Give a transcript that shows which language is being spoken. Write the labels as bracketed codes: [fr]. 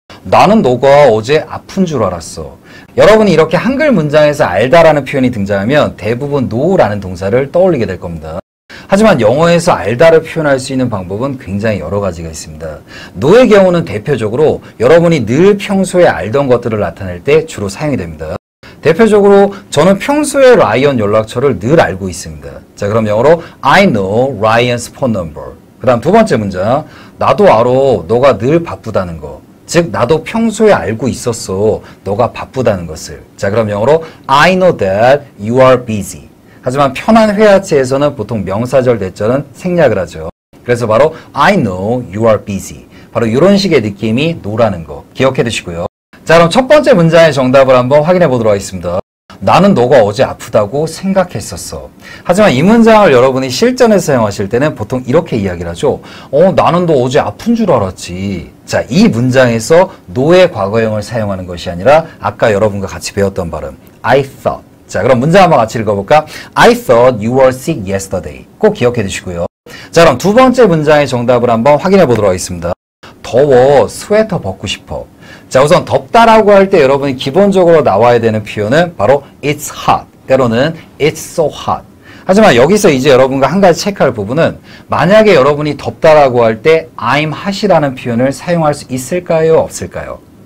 [ko] 나는 너가 어제 아픈 줄 알았어. 여러분이 이렇게 한글 문장에서 알다라는 표현이 등장하면 대부분 know라는 동사를 떠올리게 될 겁니다. 하지만 영어에서 알다를 표현할 수 있는 방법은 굉장히 여러 가지가 있습니다. know의 경우는 대표적으로 여러분이 늘 평소에 알던 것들을 나타낼 때 주로 사용이 됩니다. 대표적으로 저는 평소에 라이언 연락처를 늘 알고 있습니다. 자, 그럼 영어로 [en] I know Ryan's phone number. [ko] 그 다음 두 번째 문장. 나도 알아. 너가 늘 바쁘다는 거. 즉 나도 평소에 알고 있었어. 너가 바쁘다는 것을. 자, 그럼 영어로 [en] I know that you are busy. [ko] 하지만 편한 회화체에서는 보통 명사절 대절은 생략을 하죠. 그래서 바로 [en] I know you are busy. [ko] 바로 이런 식의 느낌이 know라는 거 기억해 두시고요. 자, 그럼 첫 번째 문장의 정답을 한번 확인해 보도록 하겠습니다. 나는 너가 어제 아프다고 생각했었어. 하지만 이 문장을 여러분이 실전에서 사용하실 때는 보통 이렇게 이야기를 하죠. 나는 너 어제 아픈 줄 알았지. 자, 이 문장에서 know의 과거형을 사용하는 것이 아니라 아까 여러분과 같이 배웠던 발음 [en] I thought. [ko] 자, 그럼 문장 한번 같이 읽어볼까? [en] I thought you were sick yesterday. [ko] 꼭 기억해 두시고요. 자, 그럼 두 번째 문장의 정답을 한번 확인해 보도록 하겠습니다. 더워, 스웨터 벗고 싶어. 자, 우선 덥다라고 할 때 여러분이 기본적으로 나와야 되는 표현은 바로 [en] it's hot, [ko] 때로는 [en] it's so hot. [ko] 하지만 여기서 이제 여러분과 한 가지 체크할 부분은 만약에 여러분이 덥다라고 할 때 [en] I'm hot [ko] 이라는 표현을 사용할 수 있을까요? 없을까요?